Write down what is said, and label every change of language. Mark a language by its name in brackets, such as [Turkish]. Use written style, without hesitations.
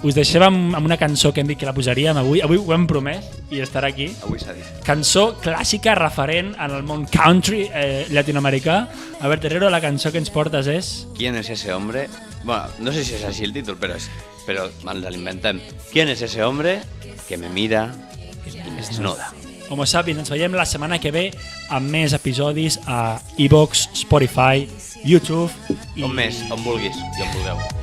[Catalan] Us deixem amb una cançó que hem dit que la posaríem avui. Avui ho hem promès i estarà aquí. Avui s'ha dit. Cançó clàssica referent en el món country llatinoamericà. Albert Herrero, la cançó que ens portes és... [Spanish] ¿Quién es ese hombre? Bueno, no sé si es así el título, pero nos lo inventem. ¿Quién es ese hombre que me mira y me desnuda? [Catalan] Homo Sapiens, ens veiem la setmana que ve amb més episodis a iVoox, Spotify, YouTube i... On més, on vulguis i on vulgueu.